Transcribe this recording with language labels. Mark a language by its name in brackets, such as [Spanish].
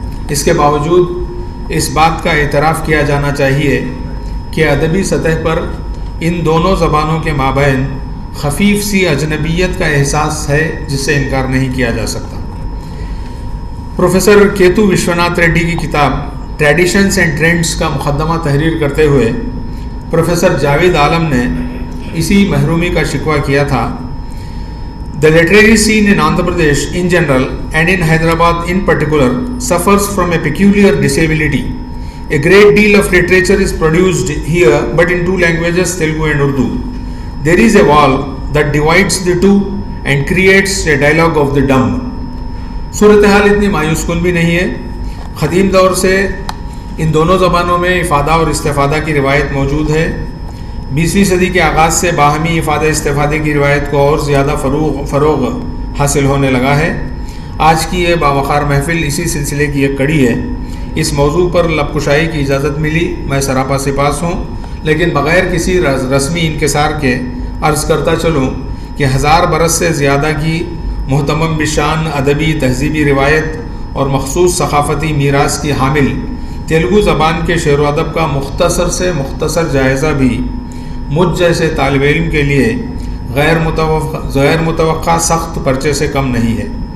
[Urdu] اس کے باوجود اس بات کا اعتراف کیا جانا چاہیے کہ ادبی سطح پر ان دونوں زبانوں کے مابین خفیف سی اجنبیت کا احساس ہے جس سے انکار نہیں کیا جا سکتا. پروفیسر کیتو وشوناتھ ریڈی کی کتاب ٹریڈیشنز اینڈ ٹرینڈز کا مقدمہ تحریر کرتے ہوئے پروفیسر جاوید عالم نے اسی محرومی کا شکوہ کیا تھا. [English] The literary scene in Andhra Pradesh in general and in Hyderabad in particular suffers from a peculiar disability. A great deal of literature is produced here but in 2 languages, Telugu and Urdu. There is a wall that divides the two and creates a dialogue of the dumb. [Urdu] صورتحال اتنی مایوس کن بھی نہیں ہے. قدیم دور سے ان دونوں زبانوں میں افادہ اور استفادہ کی روایت موجود ہے. 20ویں صدی کے آغاز سے باہمی افادہ استفادے کی روایت کو اور زیادہ فروغ حاصل ہونے لگا ہے. آج کی یہ باوقار محفل اسی سلسلے کی ایک کڑی ہے. اس موضوع پر لب کشائی کی اجازت ملی، میں سراپا سپاس ہوں، لیکن بغیر کسی رسمی انکسار کے عرض کرتا چلوں کہ 1000 برس سے زیادہ کی محتمم بشان ادبی تہذیبی روایت اور مخصوص ثقافتی میراث کی حامل تیلگو زبان کے شعر و ادب کا مختصر سے مختصر جائزہ بھی مجھ جیسے طالب علم کے لیے غیر متوقع سخت پرچے سے کم نہیں ہے.